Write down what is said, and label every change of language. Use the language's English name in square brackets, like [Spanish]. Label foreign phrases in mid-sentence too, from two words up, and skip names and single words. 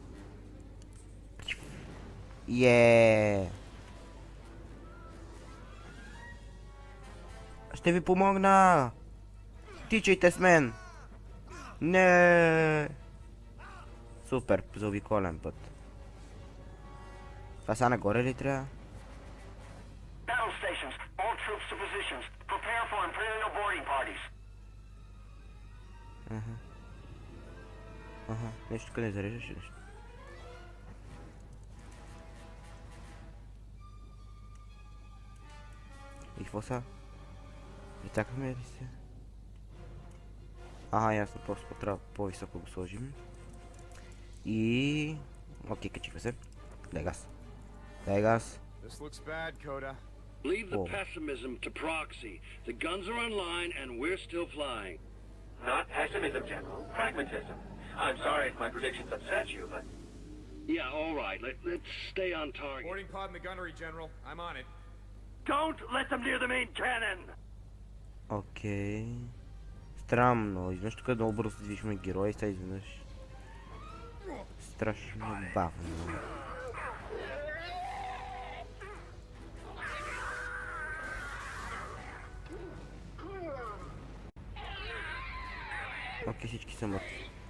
[Bulgarian] Ще ви помогна. Тичайте с мен. Не. Супер, заобиколен път. Това сега нагоре ли трябва? [English] Battle stations, all troops to positions. Prepare for Imperial boarding parties. [Bulgarian] Нещо тук не зареждаш ли нещо? И какво са? Притакаме ли се? Ясно, просто трябва по-високо го сложим. И... Окей, качихме се. Дай газ. Дай газ. [English] Leave the pessimism to proxy. The guns are online and we're still flying. Not pessimism, General. Pragmatism. I'm sorry if my predictions upset you, but... Yeah, all right. Let's stay on target. Boarding pod in the gunnery, General. I'm on it. Don't let them near the main cannon! [Bulgarian] Окей. Странно. Изведнъж тук много бързо се движиме герои, сега изведнъж... Страшно бавно. Окей, всички са мъртви.